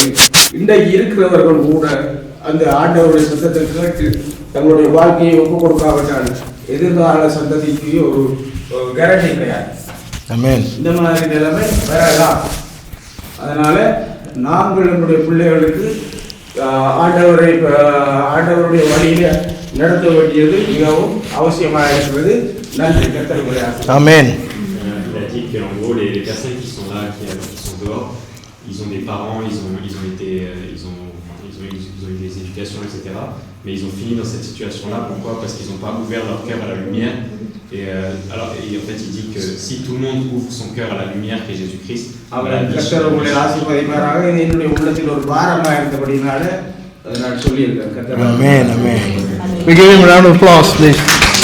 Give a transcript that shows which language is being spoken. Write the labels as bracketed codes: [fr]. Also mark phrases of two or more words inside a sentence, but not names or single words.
[ta] இன்றைக்கு இருக்கிறவர்கள் கூட அந்த ஆண்டவருடைய சத்தத்தை கேட்டு தங்களுடைய வாழ்க்கையை ஒப்புக் கொடுக்காவிட்டால் எதிர்கால சந்ததிக்கு ஒரு கேரண்டி கிடையாது. இந்த மாதிரி நிலைமை வரலாம். அதனால நாங்கள் நம்முடைய பிள்ளைகளுக்கு ஆண்டவருடைய வழியில நடத்த வேண்டியது மிகவும் அவசியமாக இருக்கிறது. நன்றி. கர்த்தருடைய ஆமென். [fr] Il a dit qu'en gros les personnes qui sont là, qui sont dehors, ils ont des parents, ils ont eu des éducations, etc. Mais ils ont fini dans cette situation-là. Pourquoi? Parce qu'ils n'ont pas ouvert leur cœur à la lumière. Et en fait, il dit que si tout le monde ouvre son cœur à la lumière qui est Jésus-Christ, Amen, amen. [en] We give him a round of applause, please.